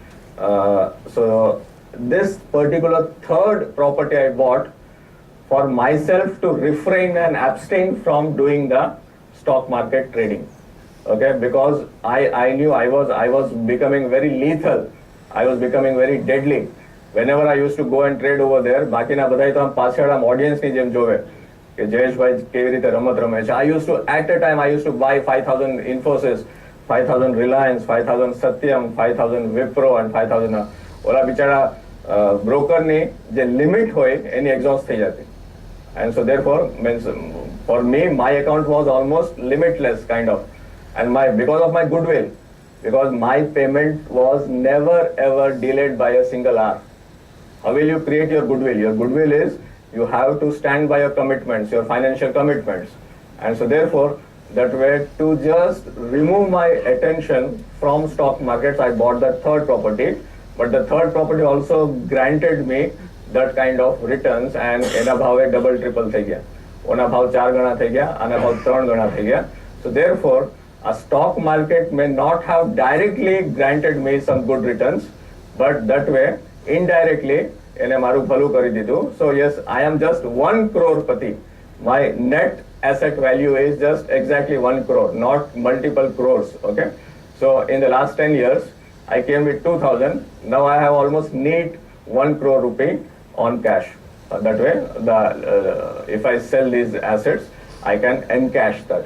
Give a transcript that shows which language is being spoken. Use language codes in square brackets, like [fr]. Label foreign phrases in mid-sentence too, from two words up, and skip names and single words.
[en] So this particular 3rd property I bought for myself to refrain and abstain from doing the stock market trading. Okay, because I knew I was becoming very lethal. I was becoming very deadly. Whenever I used to go and trade over there, [gu] બાકીના બધાય તો આમ પાછળ આમ ઓડિયન્સની જેમ જોવે કે જયેશભાઈ કેવી રીતે રમત રમે છે. [en] I used to, at a time, I used to buy 5,000 Infosys, 5,000 Reliance, 5,000 Satyam, 5,000 Wipro and 5,000 [gu] ઓલા બિચારા બ્રોકરની જે લિમિટ હોય એની એક્ઝોસ્ટ થઈ જતી. [en] And so therefore, means for me, my account was almost limitless kind of. And because of my goodwill, because my payment was never ever delayed by a single hour. How will you create your goodwill? Your goodwill is you have to stand by your commitments, your financial commitments. And so therefore, that way to just remove my attention from stock markets, I bought the 3rd property. But the 3rd property also granted me that kind of returns, and [gu] એના ભાવે [en] double triple [gu] થઈ ગયા. ઓના ભાવ 4 ગણા થઈ ગયા, આના ભાવ 3 ગણા થઈ ગયા. [en] So therefore, a stock market may not have directly granted me some good returns, but that way indirectly [gu] એને મારું ભલું કરી દીધું. [en] So yes, I am just 1 crorepati. My net asset value is just exactly 1 crore, not multiple crores. Okay, so in the last 10 years I came with 2,000. Now I have almost neat 1 crore rupee on cash. That way, if I sell these assets, I can encash that.